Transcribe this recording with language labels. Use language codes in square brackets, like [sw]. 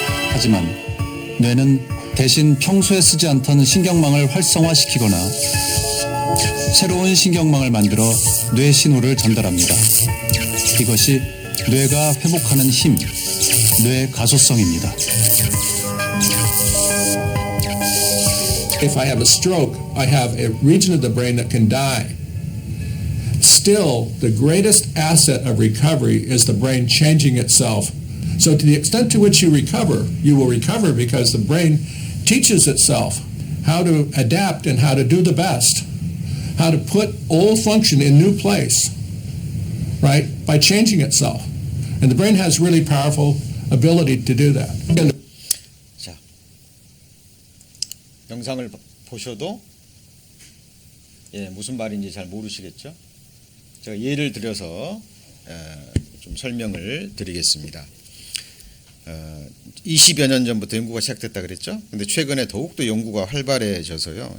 [ko] 하지만 뇌는 대신 평소에 쓰지 않던 신경망을 활성화시키거나 새로운 신경망을 만들어 뇌 신호를 전달합니다. 이것이 뇌가 회복하는 힘, 뇌 가소성입니다. [en] If I have a stroke, I have a region of the brain that can die. Still, the greatest asset of recovery is the brain changing itself. So to the extent to which you will recover because the brain teaches itself how to adapt and how to do the best, how to put old function in new place, right, by changing itself. And the brain has really powerful ability to do that. [ko] 자, 영상을 보셔도 무슨 말인지 잘 모르시겠죠? 제가 예를 들어서 좀 설명을 드리겠습니다. 20여 년 전부터 연구가 시작됐다 그랬죠? 근데 최근에 더욱더 연구가 활발해져서요.